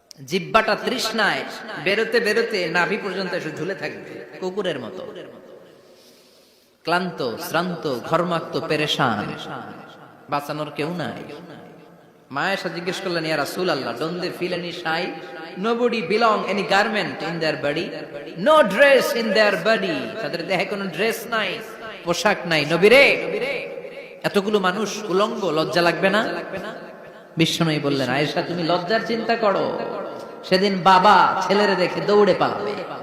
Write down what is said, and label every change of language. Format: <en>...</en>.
<bn>জিহ্বাটা তৃষ্ণায় বেরোতে বেরোতে নাভি পর্যন্ত এসে ঝুলে থাকবে কুকুরের মতো, ক্লান্ত শ্রান্ত ঘর্মাক্ত পেরেশান, বাঁচানোর কেউ নাই। মায়ের সাথে জিজ্ঞেস করলেন, ইয়া রাসূলুল্লাহ,</bn> <en>don't they feel any shy? Nobody belong any garment in their body, no dress in their body.</en> <bn>তাদের দেহে কোনো ড্রেস নাই, পোশাক নাই। নবী রে, এতগুলো মানুষ উলঙ্গ, লজ্জা লাগবে না? বিশ্বনবী বললেন, আয়েশা তুমি লজ্জার চিন্তা করো, সেদিন বাবা ছেলেরে দেখে দৌড়ে পালাবে।</bn>